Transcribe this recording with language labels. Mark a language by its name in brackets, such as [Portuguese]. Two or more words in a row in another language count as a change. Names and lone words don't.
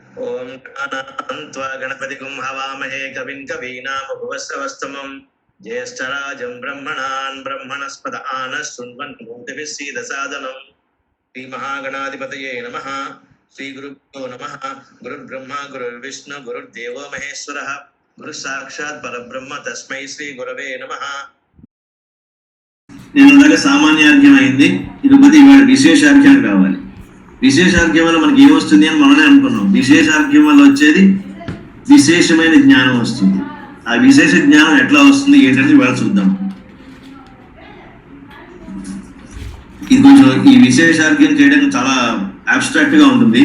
[Sanskrit] ओम गणानान्त्वा गणपतिगुं हवामहे कविं कवीनामुपवस्त्रवस्तमम् ज्येष्ठराजं ब्रह्मणान् ब्रह्मणस्पद आनः शृण्वन्नोतिभिः सीदसादनम् श्रीमहागणाधिपतये नमः। श्रीगुरुभ्यो नमः। गुरुर्ब्रह्मा गुरुर्विष्णु गुरुर्देवो महेश्वरः गुरुसाक्षात् परब्रह्म तस्मै श्रीगुरवे नमः। [Telugu] నేను సామాన్యార్ఘ్యం అయింది, తిరుపతి ఇవాళ విశేషార్ఘ్యం కావాలి. విశేషార్ఘ్యం వల్ల మనకి ఏమొస్తుంది అని మనమే అనుకున్నాం. విశేషార్ఘ్యం వల్ల వచ్చేది విశేషమైన జ్ఞానం వస్తుంది. ఆ విశేష జ్ఞానం ఎట్లా వస్తుంది ఏంటంటే ఇవాళ చూద్దాం. ఇది కొంచెం ఈ విశేషార్ఘ్యం చేయడం చాలా అబ్స్ట్రాక్ట్ గా ఉంటుంది.